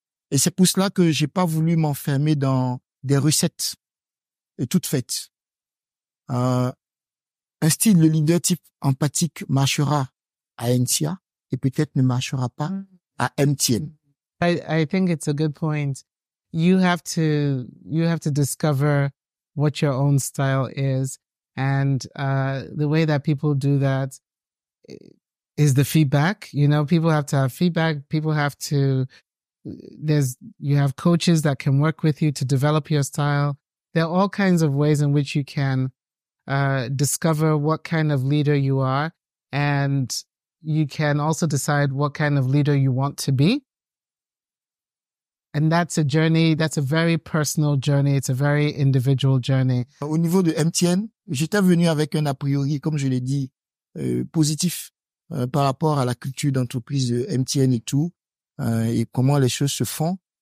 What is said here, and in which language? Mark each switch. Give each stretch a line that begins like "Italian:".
French: Et c'est pour cela que j'ai pas voulu m'enfermer dans des recettes toutes faites. Un style de leader type empathique marchera à NCA et peut-être ne marchera pas à MTN.
English: I think it's a good point. You have to discover what your own style is. And the way that people do that is the feedback. You know, people have to have feedback. People have to, you have coaches that can work with you to develop your style. There are all kinds of ways in which you can discover what kind of leader you are. And you can also decide what kind of leader you want to be. And that's a journey, that's a very personal journey. It's a very individual journey.
French: Au niveau de MTN, j'étais venu avec un a priori, comme je l'ai dit, positif par rapport à la culture d'entreprise de MTN et tout, et comment les choses se font.